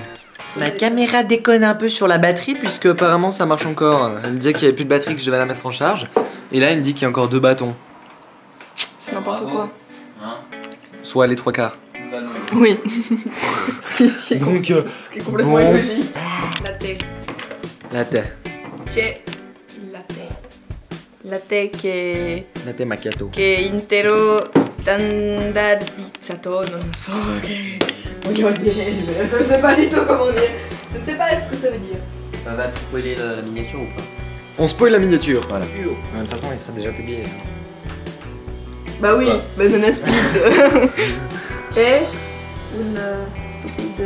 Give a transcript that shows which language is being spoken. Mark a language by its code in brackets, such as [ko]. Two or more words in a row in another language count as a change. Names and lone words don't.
[fr] Ma caméra déconne un peu sur la batterie puisque apparemment ça marche encore. Elle me disait qu'il y avait plus de batterie, que je devais la mettre en charge. Et là, il me dit qu'il y a encore 2 bâtons. C'est n'importe Bravo. quoi. Hein? Soit les 3/4. Oui. Ce Donc, qui est complètement bon. illogique. [it] Latte. latte. C'è il latte. Latte Latte macchiato. che intero standardizzato, non so che voglio dire, [fr] je ne sais pas du tout comment dire. Je ne sais pas ce que ça veut dire. Ça va te spoiler la miniature ou pas? On spoil la miniature. Voilà. De toute façon, il sera déjà publié. Bah oui, Quoi banana split. Et une stupide